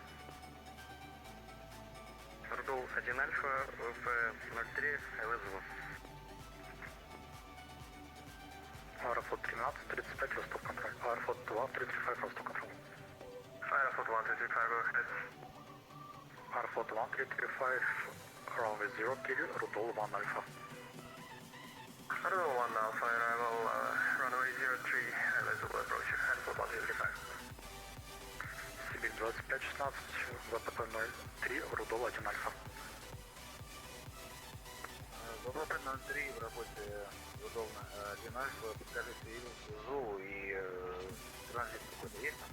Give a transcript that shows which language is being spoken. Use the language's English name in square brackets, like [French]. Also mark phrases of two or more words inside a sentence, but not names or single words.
[Russian] Родул 1 Альфа, ВП-03, ЛСВ. Аэрофлот 1335, Ростов контроль. Аэрофлот 2335, Ростов контроль. Аэрофлот 135, [English] go ahead. [Russian] Аэрофлот 1335, runway 0, Кири, Рудол 1 Альфа. [English] Rodol 1 Alpha, arrival, runway 03, LSV approach, Airport 135. [Russian] Сибирь 2516, ВПП-03, Рудол 1 Альфа. ВПП-03 в работе Рудол 1 Альфа, подскажите, ЗУ и транзит какой-то есть там?